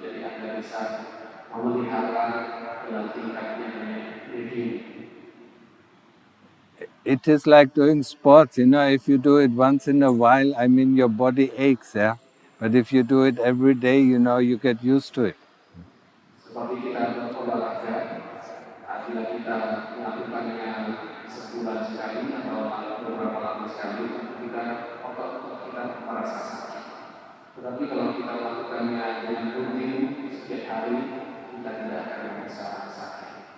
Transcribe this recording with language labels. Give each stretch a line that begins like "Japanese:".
Indonesian: Jadi Anda bisa memelihara dalam tingkatnya review.
English: It is like doing sports, if you do it once in a while, your body aches, yeah? But if you do it every day, you get used to it.
Indonesian: Seperti kita berolahraga, bila kita melakukannya sebulan sekali atau beberapa lama sekali, otot kita merasa sakit. Tetapi kalau kita melakukannya dengan rutin setiap hari, kita tidak akan merasa sakit.